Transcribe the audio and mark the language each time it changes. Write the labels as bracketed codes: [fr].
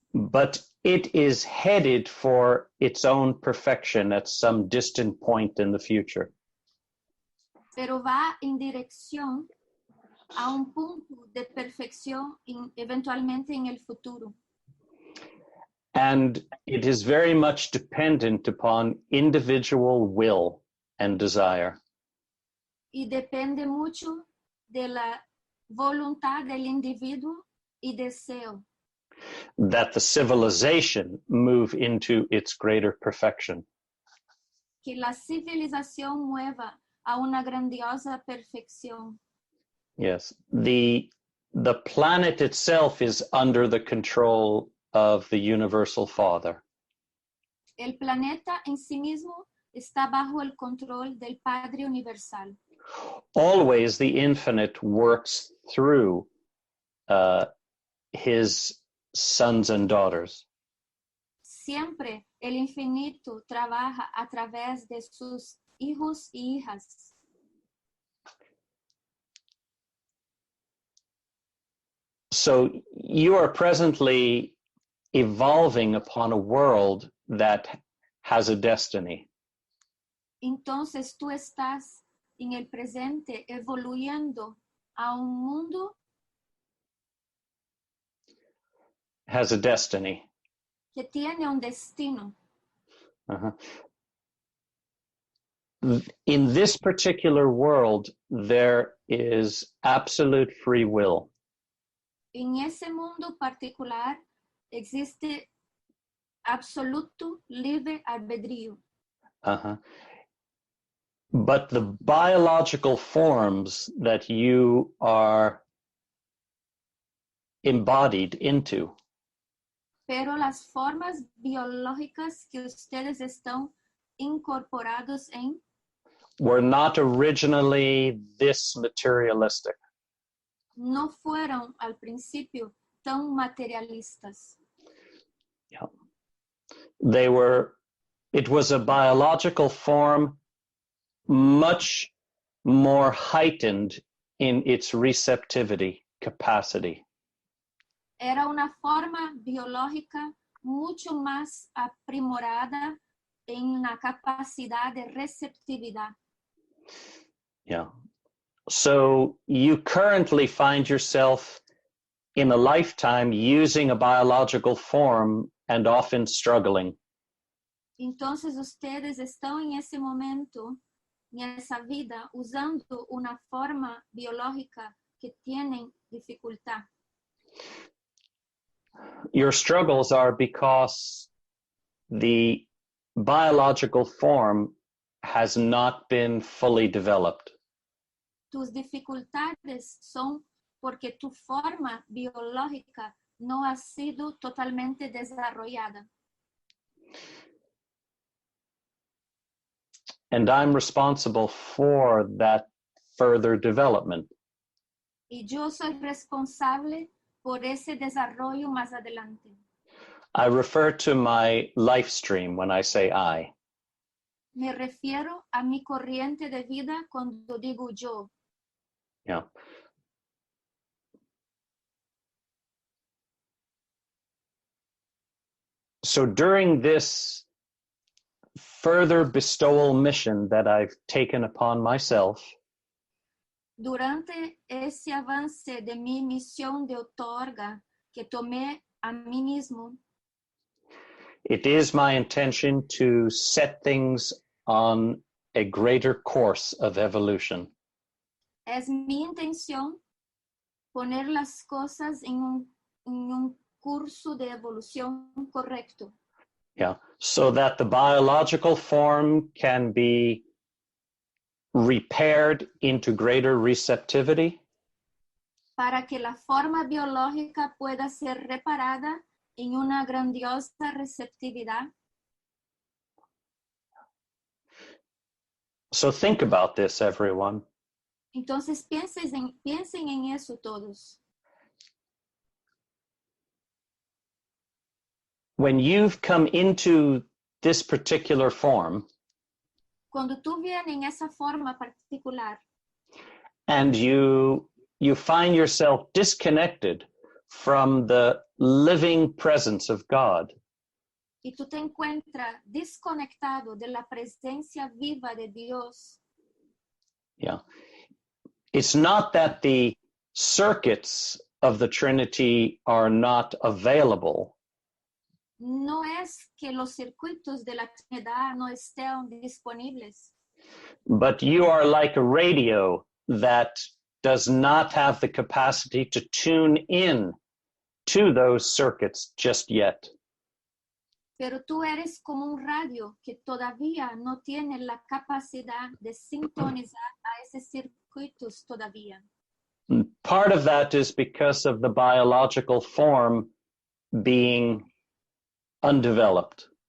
[en] But it is headed for its own perfection at some distant point in the future. [es] Pero va en dirección a un punto de perfección eventualmente en el futuro. [en] And it is very much dependent upon individual will and desire. [es] Y depende mucho de la voluntad del individuo y deseo. [en] That the civilization move into its greater perfection. [es] Que la civilización mueva a una grandiosa perfección. [en] Yes, the planet itself is under the control of the Universal Father. [es] El planeta en sí mismo está bajo el control del Padre Universal. [en] Always the infinite works through his sons and daughters. [es] Siempre el infinito trabaja a través de sus hijos y hijas. [en] So you are presently evolving upon a world that has a destiny. [es] Entonces tú estás en el presente evoluyendo a un mundo [en] Has a destiny. [es] que tiene un destino. Uh-huh. [en] In this particular world, there is absolute free will. [es] En ese mundo particular existe absoluto libre albedrío. Uh-huh. [en] But the biological forms that you are embodied into [es] Pero las formas biológicas que ustedes están incorporados en [en] were not originally this materialistic. [es] no fueron al principio tan materialistas. Yeah. [en] It was a biological form much more heightened in its receptivity capacity. [es] Era una forma biológica mucho más aprimorada en la capacidad de receptividad. Yeah. [en] So you currently find yourself in a lifetime using a biological form and often struggling. [es] Entonces ustedes están en ese momento, en esa vida, usando una forma biológica que tienen dificultad. [en] Your struggles are because the biological form has not been fully developed. [es] Tus dificultades son porque tu forma biológica no ha sido totalmente desarrollada. [en] And I'm responsible for that further development. [es] Y yo soy responsable por ese desarrollo más adelante. [en] I refer to my life stream when I say I. [es] Me refiero a mi corriente de vida cuando digo yo. Yeah. [en] So during this further bestowal mission that I've taken upon myself, [es] Durante ese avance de mi misión de otorga que tomé a mí mismo, [en] it is my intention to set things on a greater course of evolution. [es] es mi intención poner las cosas en un curso de evolución correcto, Yeah. [en] So that the biological form can be repaired into greater receptivity, [es] para que la forma biológica pueda ser reparada en una grandiosa receptividad. [en] so think about this, everyone. [es] Entonces piensen en eso todos. [en] When you've come into this particular form [es] Cuando tú vienes en esa forma particular [en] and you find yourself disconnected from the living presence of God, [es] y tú te encuentras desconectado de la presencia viva de Dios, [en] yeah, it's not that the circuits of the Trinity are not available, [es] no es que los circuitos de la Trinidad no estén disponibles, [en] but you are like a radio that does not have the capacity to tune in to those circuits just yet. [es] pero tú eres como un radio que todavía no tiene la capacidad de sintonizar a esos circuitos todavía. [en] And part of that is because of the biological form being undeveloped.